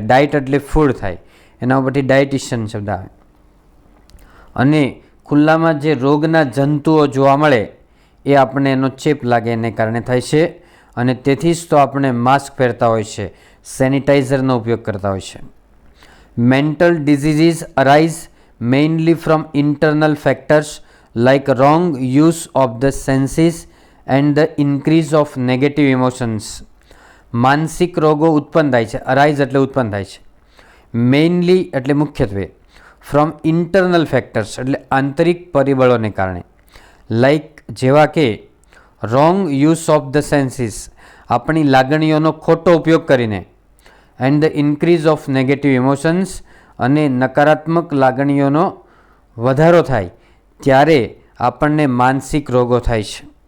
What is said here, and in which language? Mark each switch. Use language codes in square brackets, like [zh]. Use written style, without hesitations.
[gu] Diet એટલે food થાય, એના ઉપરથી ડાયટિશિયન શબ્દ આવે. અને ખુલ્લામાં જે રોગના જંતુઓ જોવા મળે એ આપણને એનો ચેપ લાગે એને કારણે થાય છે. અને તેથી જ તો આપણે માસ્ક પહેરતા હોય છે, સેનિટાઈઝરનો ઉપયોગ કરતા હોય છે. [en] Mental diseases arise mainly from internal factors like wrong use of the senses and the increase of negative emotions. [gu] માનસિક રોગો ઉત્પન્ન થાય છે, અરાઇઝ એટલે ઉત્પન્ન થાય છે. મેઇનલી એટલે મુખ્યત્વે, ફ્રોમ ઇન્ટરનલ ફેક્ટર્સ એટલે આંતરિક પરિબળોને કારણે, લાઇક જેવા કે [en] wrong use of the senses [gu] આપણી લાગણીઓનો ખોટો ઉપયોગ કરીને, [en] and the increase of negative emotions [gu] અને નકારાત્મક લાગણીઓનો વધારો થાય ત્યારે આપણને માનસિક રોગો થાય છે.